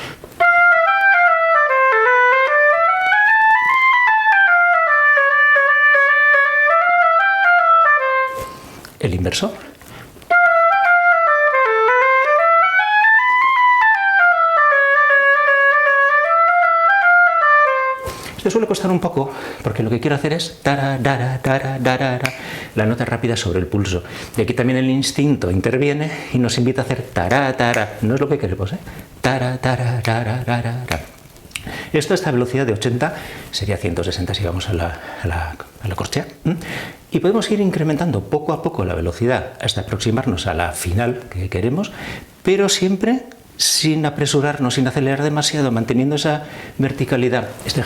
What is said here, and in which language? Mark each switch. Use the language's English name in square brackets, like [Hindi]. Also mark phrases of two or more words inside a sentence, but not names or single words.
[Spanish] El inverso. Esto suele costar un poco, porque lo que quiero hacer es tara, dara, dara, dara, la nota rápida sobre el pulso. Y aquí también el instinto interviene y nos invita a hacer tara, tara. No es lo que queremos, ¿eh? Tara, tara, tara, tara, tara. Esto a esta velocidad de 80 sería 160 si vamos a la corchea. Y podemos ir incrementando poco a poco la velocidad hasta aproximarnos a la final que queremos, pero siempre sin apresurarnos, sin acelerar demasiado, manteniendo esa verticalidad.